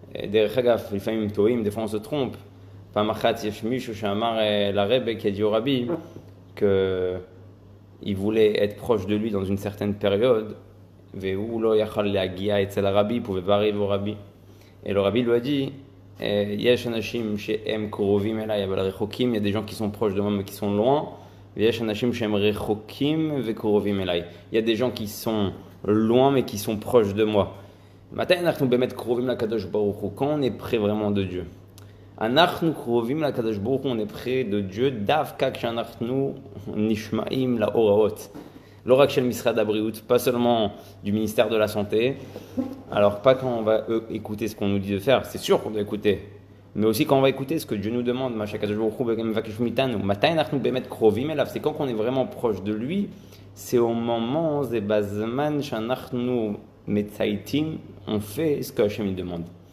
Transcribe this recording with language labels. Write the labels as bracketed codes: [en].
[he] דרך אגב, לפעמים טועים, [fr] des fois on se trompe. [he] פעם אחת יש מישהו שאמר לרבי, [fr] qui a dit au rabbi, qu'il voulait être proche de lui dans une certaine période, [he] והוא לא יכל להגיע אצל הרבי, [fr] il pouvait pas arriver au rabbi. Et le rabbi lui a dit, [he] יש אנשים שהם קרובים אליי אבל רחוקים, [fr] il y a des gens qui sont proches de moi mais qui sont loin, [he] ויש אנשים שהם רחוקים וקרובים אליי, [fr] il y a des gens qui sont loin mais qui sont proches de moi. [he] מתי אנחנו באמת קרובים לקדוש ברוך הוא? [fr] quand on est près vraiment de Dieu. [he] אנחנו קרובים לקדוש ברוך הוא, [fr] on est près de Dieu [he] דווקא כשאנחנו נשמעים להוראות. לא רק של משרד הבריאות, [fr] pas seulement du ministère de la santé, alors pas quand on va écouter ce qu'on nous dit de faire, c'est sûr qu'on doit écouter, mais aussi quand on va écouter ce que Dieu nous demande, c'est quand on est vraiment proche de lui, c'est au moment, on fait ce que Hachem demande.